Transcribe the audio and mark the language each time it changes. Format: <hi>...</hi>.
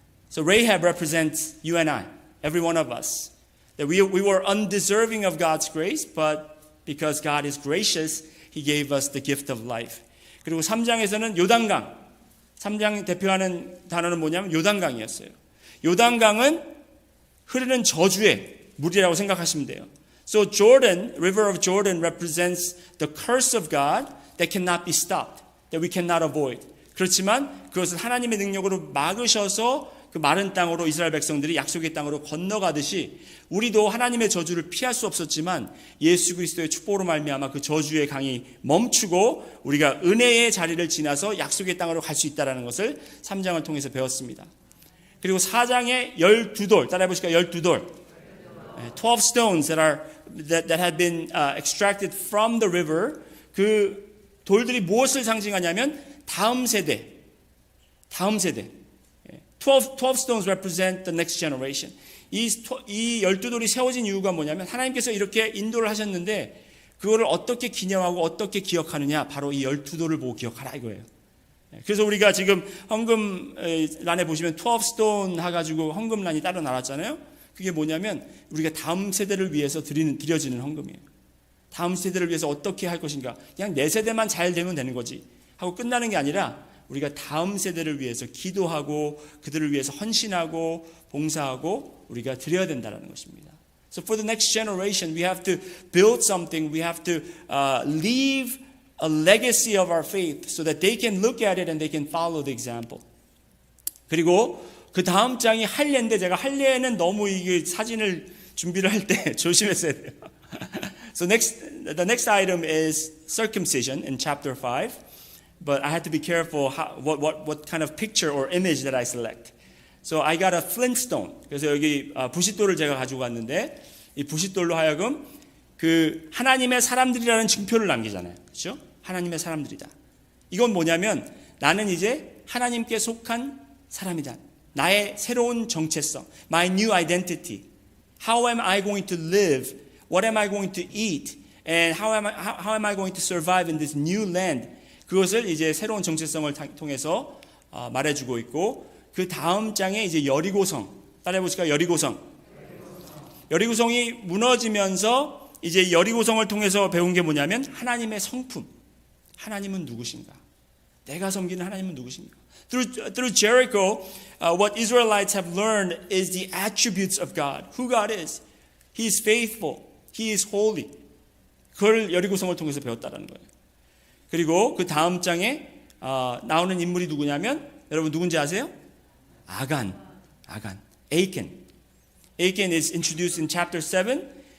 <en>So Rahab represents you and I, every one of us. That we were undeserving of God's grace, but because God is gracious, He gave us the gift of life.</en> <ko>그리고 3장에서는 요단강. 3장 대표하는 단어는 뭐냐면 요단강이었어요. 요단강은 흐르는 저주의 물이라고 생각하시면 돼요.</ko> <en>So River of Jordan represents the curse of God that cannot be stopped. That we cannot avoid.</en> <ko>그렇지만 그것을 하나님의 능력으로 막으셔서 그 마른 땅으로 이스라엘 백성들이 약속의 땅으로 건너가듯이 우리도 하나님의 저주를 피할 수 없었지만 예수 그리스도의 축복으로 말미암아 그 저주의 강이 멈추고 우리가 은혜의 자리를 지나서 약속의 땅으로 갈 수 있다는 것을 3장을 통해서 배웠습니다. 그리고 4장에 12돌 따라해 보실까요? 12돌</ko> <en>12 stones that had been extracted from the river.</en> <ko>그 돌들이 무엇을 상징하냐면 다음 세대.</ko> <en>12 stones represent the next generation.</en> <ko>이 12돌이 세워진 이유가 뭐냐면 하나님께서 이렇게 인도를 하셨는데 그거를 어떻게 기념하고 어떻게 기억하느냐 바로 이 12돌을 보고 기억하라 이거예요. 그래서 우리가 지금 헌금란에 보시면</ko> <en>12 stone</en> <ko>해가지고 헌금란이 따로 나왔잖아요. 그게 뭐냐면 우리가 다음 세대를 위해서 드려지는 헌금이에요. 다음 세대를 위해서 어떻게 할 것인가. 그냥 내 세대만 잘 되면 되는 거지 하고 끝나는 게 아니라 우리가 다음 세대를 위해서 기도하고 그들을 위해서 헌신하고 봉사하고 우리가 드려야 된다는 것입니다.</ko> <en>So for the next generation, we have to build something. We have to leave a legacy of our faith so that they can look at it and they can follow the example.</en> <ko>그리고 그 다음 장이 할례인데 제가 할례는 너무 이게 사진을 준비를 할 때 조심했어야 돼요.</ko> <en>So the next item is circumcision in chapter 5. But I had to be careful what kind of picture or image that I select. So I got a flintstone.</en> <ko>그래서 여기 부싯돌을 제가 가지고 왔는데 이 부싯돌로 하여금 그 하나님의 사람들이라는 증표를 남기잖아요. 그렇죠? 하나님의 사람들이다. 이건 뭐냐면 나는 이제 하나님께 속한 사람이다. 나의 새로운 정체성,</ko> <en>my new identity. How am I going to live? What am I going to eat? And how am I going to survive in this new land?</en> <ko>그것을 이제 새로운 정체성을 통해서 말해주고 있고 그 다음 장에 이제 여리고성 따라해 보실까요? 여리고성이 무너지면서 이제 여리고성을 통해서 배운 게 뭐냐면 하나님의 성품. 하나님은 누구신가? 내가 섬기는 하나님은 누구신가?</ko> <en>Through Jericho, what Israelites have learned is the attributes of God. Who God is. He is faithful. He is holy.</en> <ko>그걸 여리고성을 통해서 배웠다는 거예요. 그리고 그 다음 장에 나오는 인물이 누구냐면 여러분 누군지 아세요? 아간.</ko> <en>Achan is introduced in chapter 7.</en>